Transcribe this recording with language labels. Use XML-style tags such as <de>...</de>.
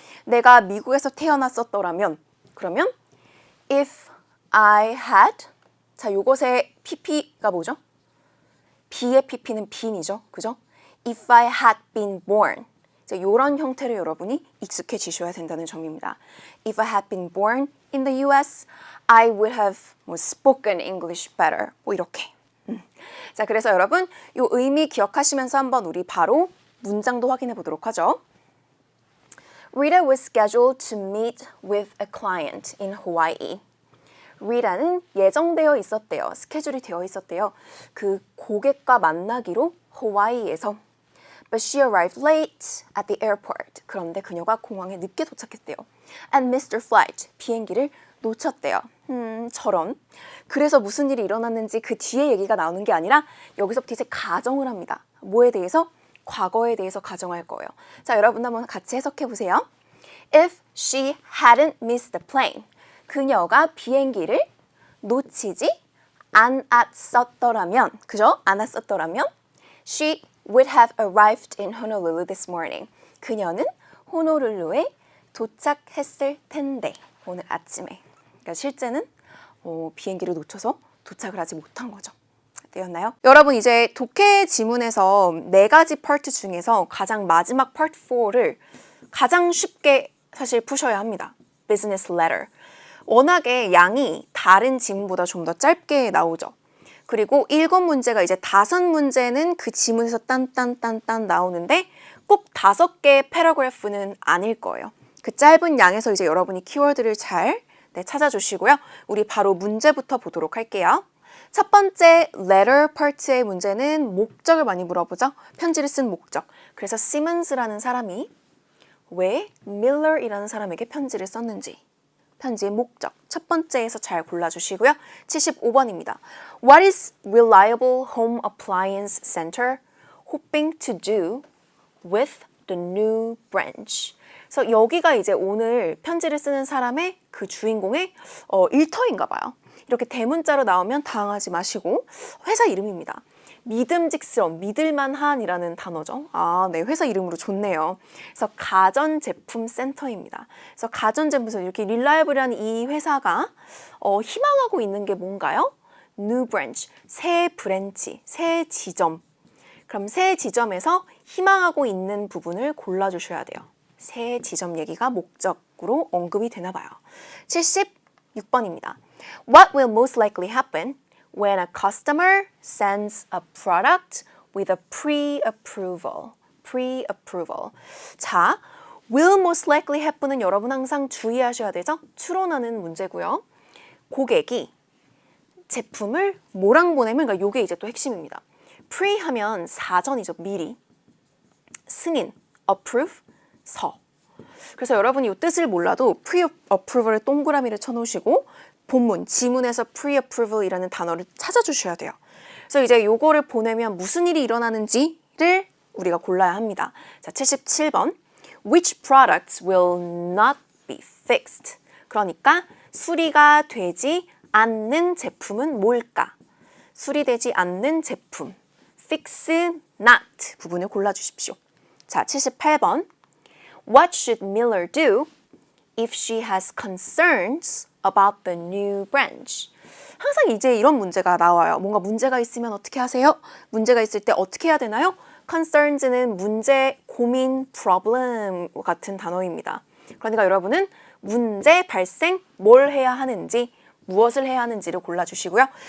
<ko>내가 미국에서 태어났었더라면 그러면</ko> <en>if I had</en> <ko>자, 요것의 pp가 뭐죠? be의 pp는 been이죠. 그죠?</ko> <en>if I had been born</en> <ko>이런 형태로 여러분이 익숙해지셔야 된다는 점입니다.</ko> <en>If I had been born in the US, I would have spoken English better.</en> <ko>뭐 이렇게. 자, 그래서 여러분 이 의미 기억하시면서 한번 우리 바로 문장도 확인해 보도록 하죠.</ko> <en>Rita was scheduled to meet with a client in Hawaii.</en> <ko>Rita는 예정되어 있었대요. 스케줄이 되어 있었대요. 그 고객과 만나기로 하와이에서.</ko> <en>But she arrived late at the airport.</en> <ko>그런데 그녀가 공항에 늦게 도착했대요.</ko> <en>And missed her flight.</en> <ko>비행기를 놓쳤대요. 저런. 그래서 무슨 일이 일어났는지 그 뒤에 얘기가 나오는 게 아니라 여기서부터 이제 가정을 합니다. 뭐에 대해서? 과거에 대해서 가정할 거예요. 자, 여러분 한번 같이 해석해 보세요.</ko> <en>If she hadn't missed the plane.</en> <ko>그녀가 비행기를 놓치지 않았었더라면, 그죠? 않았었더라면</ko> <en>she would have arrived in Honolulu this morning.</en> <ko>그녀는 호놀룰루에 도착했을 텐데, 오늘 아침에. 그러니까 실제는 비행기를 놓쳐서 도착을 하지 못한 거죠. 되었나요? 여러분 이제 독해 지문에서 4가지 파트 중에서 가장 마지막 파트 4를 가장 쉽게 사실 푸셔야 합니다.</ko> <en>Business letter.</en> <ko>워낙에 양이 다른 지문보다 좀 더 짧게 나오죠. 그리고 7문제가 이제 5문제는 그 지문에서 딴딴딴딴 나오는데 꼭 5개의 패러그래프는 아닐 거예요. 그 짧은 양에서 이제 여러분이 키워드를 잘 찾아주시고요. 우리 바로 문제부터 보도록 할게요. 첫 번째 letter part의 문제는 목적을 많이 물어보죠. 편지를 쓴 목적. 그래서 시먼스라는 사람이 왜 밀러이라는 사람에게 편지를 썼는지. 편지의 목적. 첫 번째에서 잘 골라주시고요. 75번입니다.</ko> <en>What is Reliable Home Appliance Center hoping to do with the new branch?</en> <ko>그래서 여기가 이제 오늘 편지를 쓰는 사람의 그 주인공의 일터인가 봐요. 이렇게 대문자로 나오면 당황하지 마시고 회사 이름입니다. 믿음직스러운, 믿을만한이라는 단어죠. 아, 네, 회사 이름으로 좋네요. 그래서 가전제품 센터입니다. 그래서 가전제품 이렇게 릴라이블이라는 이 회사가 희망하고 있는 게 뭔가요? New branch, 새 브랜치, 새 지점. 그럼 새 지점에서 희망하고 있는 부분을 골라주셔야 돼요. 새 지점 얘기가 목적으로 언급이 되나 봐요. 76번입니다.</ko> <en>What will most likely happen when a customer sends a product with a pre-approval? pre-approval.</en> <ko>자,</ko> <en>will most likely happen</en> <ko>은 여러분 항상 주의하셔야 되죠? 추론하는 문제고요. 고객이 제품을 뭐랑 보내면, 그러니까 이게 이제 또 핵심입니다. pre 하면 사전이죠, 미리. 승인, approve, 서. 그래서 여러분이 이 뜻을 몰라도 pre-approval에 동그라미를 쳐놓으시고 본문, 지문에서 pre-approval이라는 단어를 찾아주셔야 돼요. 그래서 이제 요거를 보내면 무슨 일이 일어나는지를 우리가 골라야 합니다. 자, 77번.</ko> <en>Which products will not be fixed?</en> <ko>그러니까 수리가 되지 않는 제품은 뭘까? 수리되지 않는 제품. Fix not 부분을 골라주십시오. 자, 78번.</ko> <en>What should Miller do if she has concerns about the new branch?</en> <ko>항상 이제 이런 문제가 나와요. 뭔가 문제가 있으면 어떻게 하세요? 문제가 있을 때 어떻게 해야 되나요? concerns는 문제, 고민, problem 같은 단어입니다. 그러니까 여러분은 문제 발생, 뭘 해야 하는지, 무엇을 해야 하는지를 골라주시고요.</ko>